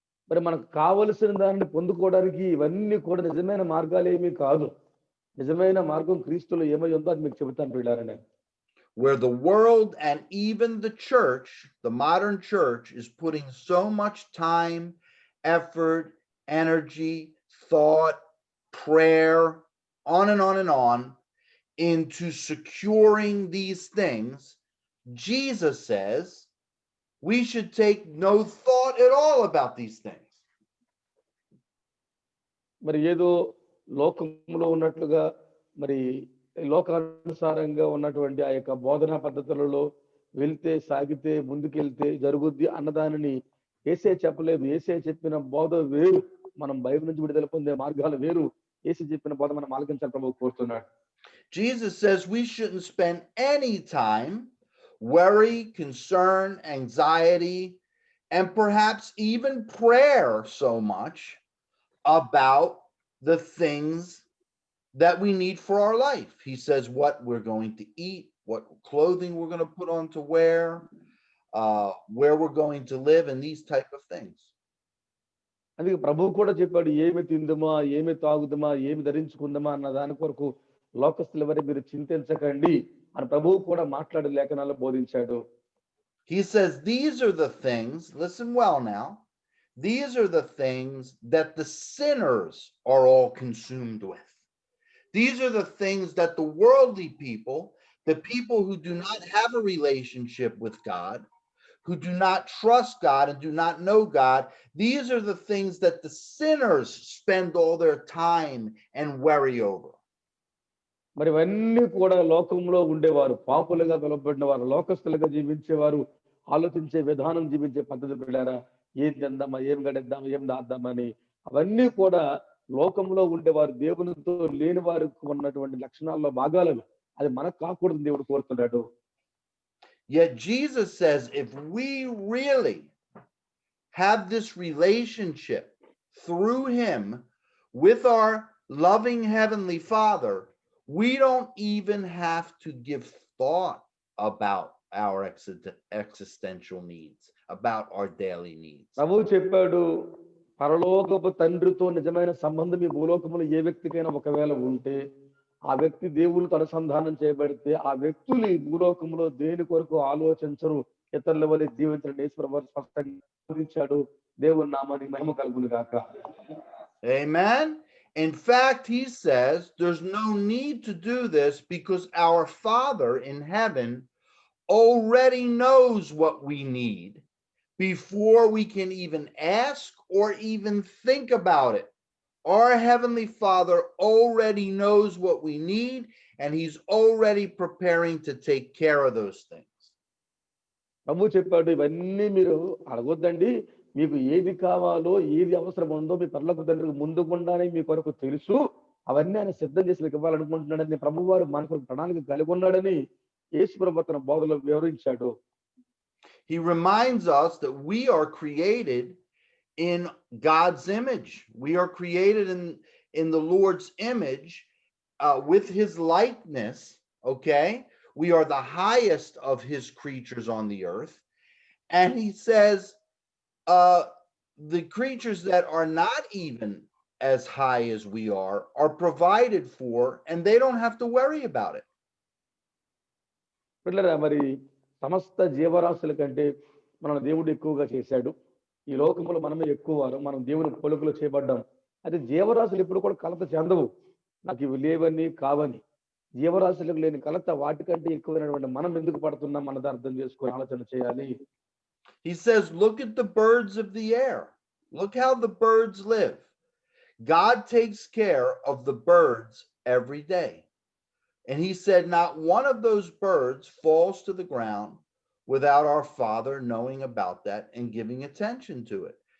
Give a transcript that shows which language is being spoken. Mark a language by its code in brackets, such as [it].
[te] మరి మనకు కావలసిన దాన్ని పొందుకోవడానికి ఇవన్నీ కూడా నిజమైన మార్గాలు ఏమీ కాదు. నిజమైన మార్గం క్రీస్తులో ఏమై ఉందో అది మీకు చెబుతాను పిల్లారని. [en] Where the world and even the church, the modern church, is putting so much time, effort, energy, thought, prayer, on and on and on into securing these things, Jesus says we should take no thought at all about these things. [te] మరి ఏదో లోకంలో ఉన్నట్లుగా, మరి లోకానుసారంగా ఉన్నటువంటి ఆ యొక్క బోధనా పద్ధతులలో వెళ్తే, సాగితే, ముందుకెళ్తే జరుగుద్ది అన్నదానిని యేసే చెప్పలేదు. యేసే చెప్పిన బోధ వేరు, మనం బైబిల్ నుంచి విడుదల పొందే మార్గాలు వేరు. యేసు చెప్పిన బోధ మనం ఆలకించాలని ప్రభువు కోరుతున్నాడు. [en] Jesus says we shouldn't spend any time worry, concern, anxiety, and perhaps even prayer so much about the things that we need for our life. He says what we're going to eat, what clothing we're going to put on to wear, where we're going to live, and these type of things. [te] అందుకే ప్రభువు కూడా చెప్పాడు, ఏమి తిందుమా, ఏమి తాగుదమా, ఏమి ధరించుకుందామా అన్న దాని కొరకు లోకస్తుల వరకు మీరు చింతించకండి అని ప్రభువు కూడా మాట్లాడే లేఖనాల్లో బోధించాడు. [en] He says these are the things, listen well now, these are the things that the sinners are all consumed with. These are the things that the worldly people, the people who do not have a relationship with God, who do not trust God and do not know God, these are the things that the sinners spend all their time and worry over. [te] మరి ఇవన్నీ కూడా లోకంలో ఉండేవారు, పాపులుగా పిలువబడిన వారు, లోకస్తులుగా జీవించేవారు, ఆలోచించే విధానం, జీవించే పద్ధతి పిల్లారా, ఏం తిందామా, ఏం గడిద్దామా, ఏం దాద్దామని అవన్నీ కూడా లోకంలో ఉండేవారు దేవునితో లేని వారికి ఉన్నటువంటి లక్షణాల్లో భాగాలను అది మనకు కాకూడదు దేవుడు కోరుతున్నాడు. [en] Yet Jesus says if we really have this relationship through him with our loving heavenly Father, we don't even have to give thought about our existential needs, about our daily needs. [te] ప్రభువు చెప్పాడు, పరలోకపు తండ్రితో నిజమైన సంబంధం ఈ భూలోకములో ఏ వ్యక్తికైనా ఒకవేళ ఉంటే ఆ వ్యక్తి దేవునితో అనుసంధానం చేయబడితే ఆ వ్యక్తులు ఈ భూలోకంలో దేని కొరకు ఆలోచించరు, ఇతరుల వల్ల జీవించడం ఈశ్వర స్పష్టంగా బోధించాడు. దేవుని నామానికి మహిమ కలుగును గాక. [en] Amen. In fact, he says there's no need to do this because our Father in heaven already knows what we need before we can even ask or even think about it. Our Heavenly Father already knows what we need, and he's already preparing to take care of those things. [te] ప్రభు చెప్పాడు, ఇవన్నీ మీరు అడగొద్దండి, మీకు ఏది కావాలో ఏది అవసరం ఉందో మీ పరలోక తండ్రికి ముందుకుండానే మీ కొరకు తెలుసు, అవన్నీ ఆయన సిద్ధం చేసి మీకు ఇవ్వాలనుకుంటున్నాడని ప్రభు వారు మన కొరకు ప్రణాళిక కలిగి ఉన్నాడని యేసు ప్రభు తన బోధలో వివరించాడు. [en] He reminds us that we are created in God's image. We are created in the Lord's image with his likeness, okay? We are the highest of his creatures on the earth. And he says the creatures that are not even as high as we are provided for, and they don't have to worry about it. [te] పిల్లరా, మరి సమస్త జీవరాశుల కంటే మన దేవుడు ఎక్కువగా చేశాడు. ఈ లోకంలో మనమే ఎక్కువ వారు, మనం దేవుని పోలికలో చేయబడ్డాం. అయితే జీవరాశులు ఎప్పుడు కూడా కలత చెందవు, నాకు ఇవి లేవని కావని. జీవరాశులకు లేని కలత వాటికంటే ఎక్కువైనటువంటి మనం ఎందుకు పడుతున్నాం అన్నది అర్థం చేసుకొని ఆలోచన చేయాలి. [en] He says, look at the birds of the air. Look how the birds live. God takes care of the birds every day. And he said, not one of those birds falls to the ground without our Father knowing about that and giving attention to it.